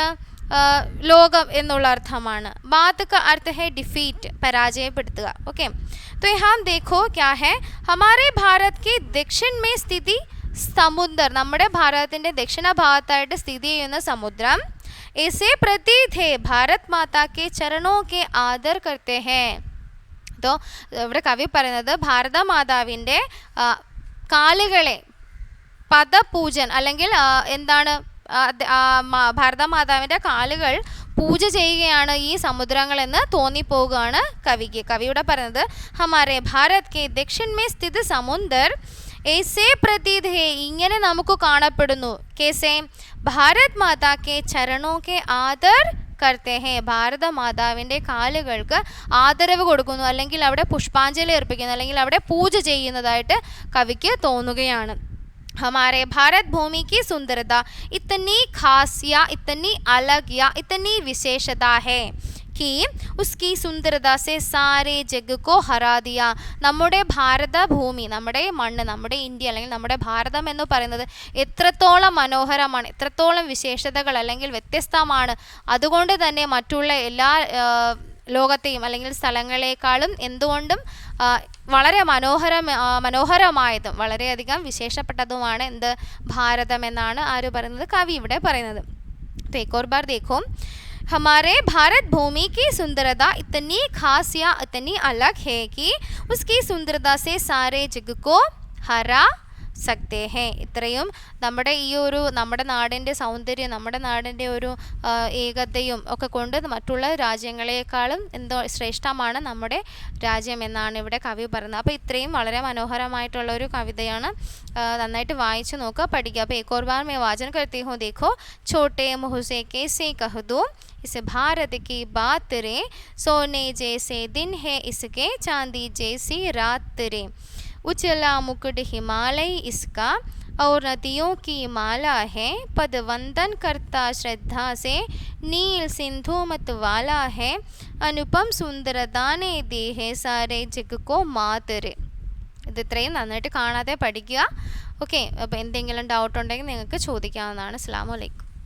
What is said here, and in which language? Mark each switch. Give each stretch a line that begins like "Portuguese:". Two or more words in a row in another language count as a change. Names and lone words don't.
Malayalam: ലോകം എന്നുള്ള അർത്ഥമാണ്.
Hindi: बात का अर्थ है डिफीट, പരാജയപ്പെടുത്തുക. ओके, तो यहाँ देखो क्या है, हमारे भारत के दक्षिण में स्थिति समुद्र,
Malayalam: നമ്മുടെ ഭാരതത്തിൻ്റെ ദക്ഷിണ ഭാഗത്തായിട്ട് സ്ഥിതി ചെയ്യുന്ന സമുദ്രം
Hindi: ऐसे प्रतीत है भारत माता के चरणों के आदर करते हैं.
Malayalam: तो ഇവിടെ കവി പറയുന്നത് ഭാരതമാതാവിൻ്റെ കാലുകളെ പദപൂജൻ അല്ലെങ്കിൽ എന്താണ് ഭാരതമാതാവിൻ്റെ കാലുകൾ പൂജ ചെയ്യുകയാണ് ഈ സമുദ്രങ്ങളെന്ന് തോന്നിപ്പോവുകയാണ് കവിക്ക്. കവിയുടെ പറയുന്നത്
Hindi: हमारे भारत के दक्षिण में स्थिति समुद्र ऐसे प्रतीत है,
Malayalam: ഇങ്ങനെ നമുക്ക് കാണപ്പെടുന്നു.
Hindi: कैसे? भारत माता के चरणों के आदर करते हैं,
Malayalam: ഭാരതമാതാവിൻ്റെ കാലുകൾക്ക് ആദരവ് കൊടുക്കുന്നു, അല്ലെങ്കിൽ അവിടെ പുഷ്പാഞ്ജലി അർപ്പിക്കുന്നു, അല്ലെങ്കിൽ അവിടെ പൂജ ചെയ്യുന്നതായിട്ട് കവിക്ക് തോന്നുകയാണ്.
Hindi: हमारे भारत भूमि की सुंदरता इतनी खास या इतनी अलग या इतनी विशेषता है कि उसकी सुंदरता से सारे जग को हरा दिया.
Malayalam: നമ്മുടെ ഭാരതഭൂമി, നമ്മുടെ മണ്ണ്, നമ്മുടെ ഇന്ത്യ അല്ലെങ്കിൽ നമ്മുടെ ഭാരതം എന്ന് പറയുന്നത് എത്രത്തോളം മനോഹരമാണ്, എത്രത്തോളം വിശേഷതകൾ അല്ലെങ്കിൽ വ്യത്യസ്തമാണ്. അതുകൊണ്ട് തന്നെ മറ്റുള്ള എല്ലാ ലോകത്തെയും അല്ലെങ്കിൽ സ്ഥലങ്ങളെക്കാളും എന്തുകൊണ്ടും വളരെ മനോഹരമായതും വളരെയധികം വിശേഷപ്പെട്ടതുമാണ് എന്ത്? ഭാരതം എന്നാണ് ആര് പറയുന്നത്? കവി ഇവിടെ പറയുന്നത്.
Hindi: तो एक और बार देखो, हमारे भारत भूमि की सुंदरता इतनी खास या इतनी अलग है कि उसकी सुंदरता से सारे जग को हरा सकते हैं.
Malayalam: ഇത്രയും നമ്മുടെ ഈ ഒരു നമ്മുടെ നാടിൻ്റെ സൗന്ദര്യം, നമ്മുടെ നാടിൻ്റെ ഒരു ഏകതയും ഒക്കെ കൊണ്ട് മറ്റുള്ള രാജ്യങ്ങളെക്കാളും എന്തോ ശ്രേഷ്ഠമാണ് നമ്മുടെ രാജ്യം എന്നാണ് ഇവിടെ കവി പറയുന്നത്. അപ്പോൾ ഇത്രയും വളരെ മനോഹരമായിട്ടുള്ള ഒരു കവിതയാണ്. നന്നായിട്ട് വായിച്ചു നോക്കുക, പഠിക്കുക. അപ്പോൾ
Hindi: एक और बार मैं वाचन करती हूँ. देखो, छोटे मुँह से कैसे कह दूँ इस भारत की बात रे, सोने जैसे दिन है इसके चांदी जैसी रात रे. उजला मुकुट हिमालय इसका और नदियों की माला है, पद वंदन करता श्रद्धा से नील सिंधु मत वाला है, अनुपम सुंदरता ने दी है सारे जग को मातरे.
Malayalam: ഇത് ഇത്രയും നന്നായിട്ട് കാണാതെ പഠിക്കുക. ഓക്കെ, അപ്പോൾ എന്തെങ്കിലും ഡൗട്ട് ഉണ്ടെങ്കിൽ നിങ്ങൾക്ക് ചോദിക്കാവുന്നതാണ്.
Arabic: السلام عليكم.